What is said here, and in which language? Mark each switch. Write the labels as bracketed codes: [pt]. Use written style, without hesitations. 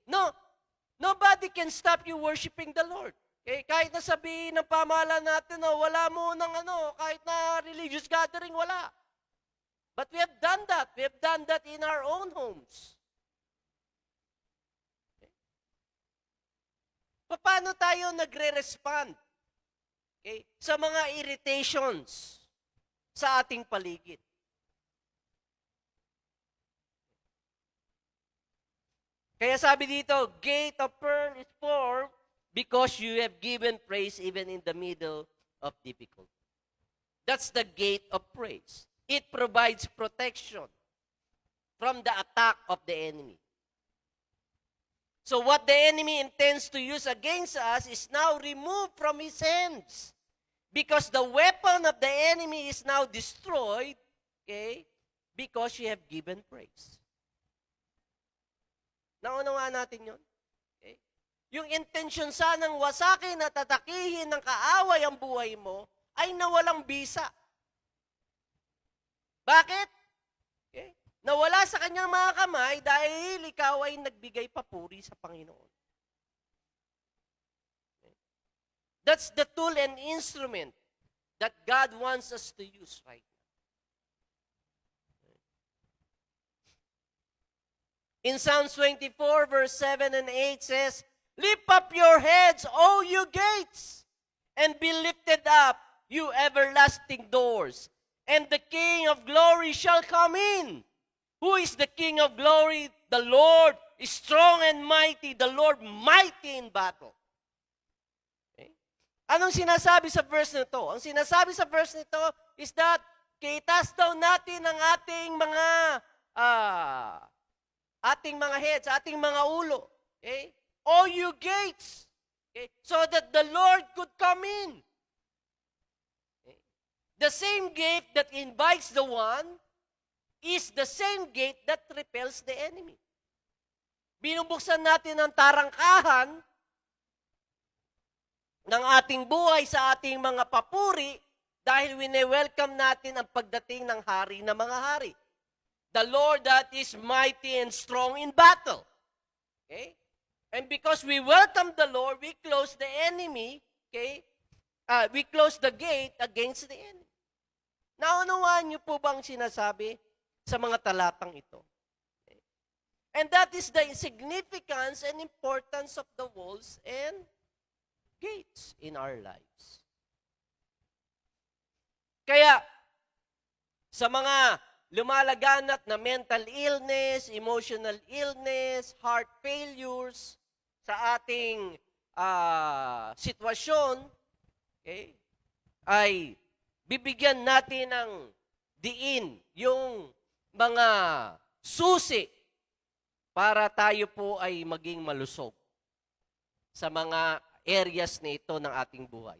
[en] No, nobody can stop you worshiping the Lord. Okay? [tl] Kahit na sabihin ng pamahalaan natin, wala mo ng kahit na religious gathering, wala. [en] But we have done that. We have done that in our own homes. [tl] Paano tayo nagre-respond sa mga irritations sa ating paligid? Kaya sabi dito, [en] gate of pearl is formed because you have given praise even in the middle of difficulty. That's the gate of praise. It provides protection from the attack of the enemy. So what the enemy intends to use against us is now removed from his hands. Because the weapon of the enemy is now destroyed, okay, because you have given praise. [tl] Naunawaan natin yun? Okay? Yung intention sanang wasakin at tatakihin ng kaaway ang buhay mo ay nawalang bisa. Bakit? Okay? Nawala sa kanyang mga kamay dahil ikaw ay nagbigay papuri sa Panginoon. Okay? [en] That's the tool and instrument that God wants us to use right now. In Psalms 24, verse 7 and 8 says, "Lift up your heads, O you gates, and be lifted up, you everlasting doors, and the King of glory shall come in." Who is the King of glory? The Lord is strong and mighty, the Lord mighty in battle. [tl] Okay? Anong sinasabi sa verse nito? Ang sinasabi sa verse nito [en] is that [tl] kitas daw natin ang ating mga heads, ating mga ulo. [en] Okay? All you gates. Okay? So that the Lord could come in. Okay? The same gate that invites the one is the same gate that repels the enemy. [tl] Binubuksan natin ang tarangkahan ng ating buhay sa ating mga papuri dahil wine-welcome natin ang pagdating ng hari na mga hari. [en] The Lord that is mighty and strong in battle. Okay? And because we welcome the Lord, we close the enemy, okay? We close the gate against the enemy. [tl] Naunawaan niyo po bang sinasabi sa mga talatang ito? Okay? [en] And that is the significance and importance of the walls and gates in our lives. [tl] Kaya, sa mga lumalaganap na [en] mental illness, emotional illness, heart failures, [tl] sa ating sitwasyon, okay, ay bibigyan natin ng diin yung mga susi para tayo po ay maging malusog sa mga areas na ito ng ating buhay.